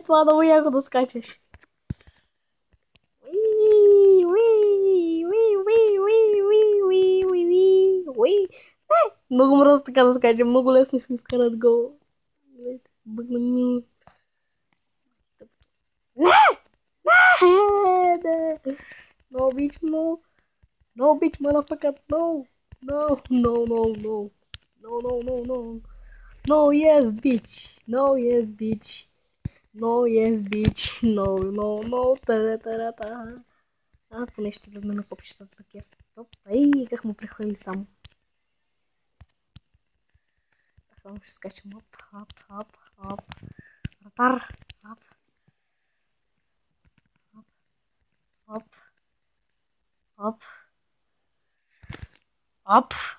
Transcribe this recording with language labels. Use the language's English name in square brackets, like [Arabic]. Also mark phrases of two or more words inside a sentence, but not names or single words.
[Bulgarian] Това е много яко да скачаш. Много мръзна така да скачам. Много лесно ще ми вкарат гол. Бъгна ми. Не! [English] No bitch, no. No bitch, motherfucker, no. No, yes, bitch. No. [Bulgarian] Тара. Поне ще дадме на копчетата за кеф. Ей, как му прехвърли само. Само ще скачам. Оп. Вратар. Оп.